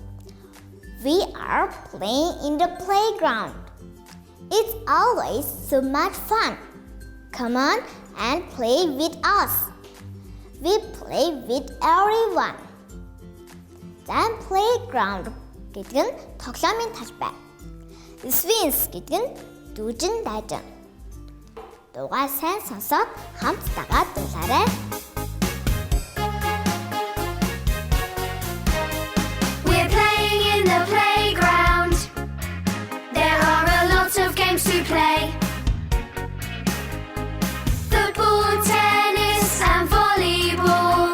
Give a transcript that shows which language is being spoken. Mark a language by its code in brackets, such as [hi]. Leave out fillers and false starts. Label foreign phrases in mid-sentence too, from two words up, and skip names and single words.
[en] We are playing in the playground. It's always so much fun. Come on and play with us. We play with everyone. Then playground [mn] гэдэг нь тоглоомын талбай. Swings гэдэг нь дүүжин дайжин. Дуугаа сайн сонсоод хамт дагаад дуулаарай. [en] We're playing in the playground. There are a lot of games to play. Football, tennis and volleyball.